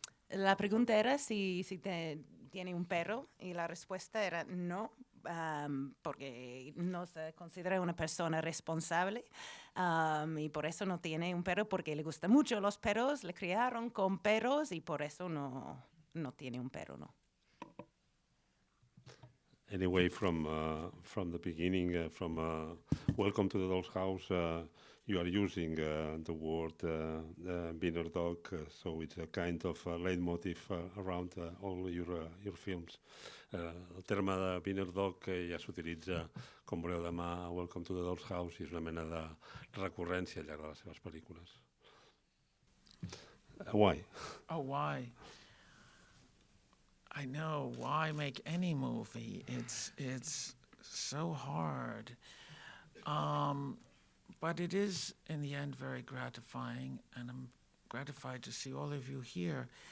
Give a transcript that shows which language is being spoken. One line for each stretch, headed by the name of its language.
Spanish: La pregunta era si tiene un perro, y la respuesta era no, porque no se considera una persona responsable, y por eso no tiene un perro, porque le gustan mucho los perros, le criaron con perros y por eso no tiene un perro, no.
English: Anyway, from the beginning, from Welcome to the Dollhouse, you are using the word Wiener-Dog, so it's a kind of leitmotiv around all your films.
Catalan: El terme de Wiener-Dog ja s'utilitza, com veureu demà, a Welcome to the Dollhouse, i és una mena de recurrència al llarg de les seves pel·lícules.
English: Why? Oh, why? I know, why make any movie? It's so hard. But it is, in the end, very gratifying, and I'm gratified to see all of you here.